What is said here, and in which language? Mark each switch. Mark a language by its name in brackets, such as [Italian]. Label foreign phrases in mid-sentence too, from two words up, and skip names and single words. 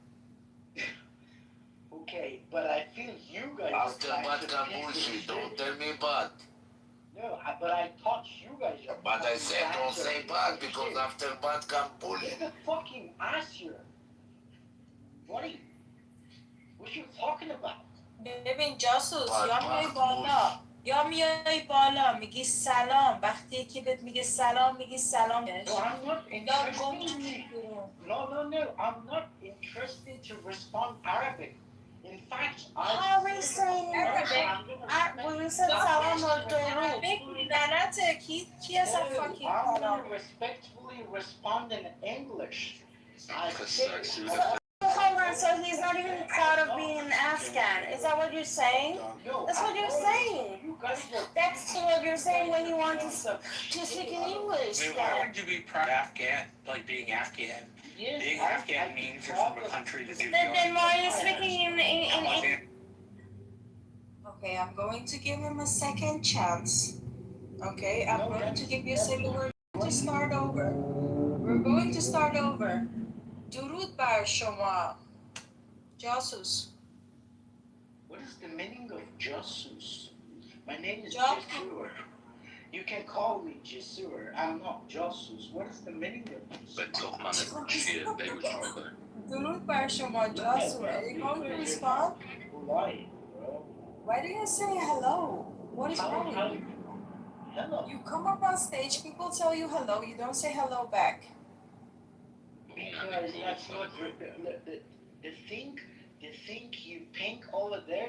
[English] Okay, but I feel you guys After are bad trying to bullshit, don't tell me bad. No, but I thought you guys are. But I said don't say bad because after bad come bullshit. Get the fucking ass here. Buddy, what you talking about? [Persian] ببین جاسوس یا میای بالا یا میای بالا میگی سلام وقتی که بهت میگه سلام میگی سلام [English] No, I'm not interested. No. I'm not interested to respond Arabic. In fact, How are we saying Arabic? We said salam or [Persian] Arabic لعنته کی اصلا fucking [English] I'm [Persian] سلام [English] gonna respectfully respond in English. Hold on, so he's not even proud of being an Afghan. Is that what you're saying? That's what you're saying. That's what you're saying when you want to speak in English. Why would you be proud of Afghan, like being Afghan? Being Afghan means you're from a country that you Then why are you speaking in Okay, I'm going to give him a second chance. Okay, I'm going to give you a second. We're going to start over. We're going to start over. [Persian] درود بر شما جاسوس [English] What is the meaning of jasus? My name is Jasus. Jasur. You can call me Jasur. I'm not jasus. What is the meaning of this? [Persian] درود بر شما جاسوس [English] Are you going to respond? Why, bro? Why do you say hello? What is wrong with you? Hello. You come up on stage, people tell you hello, you don't say hello back. Because that's not the thing you think over there.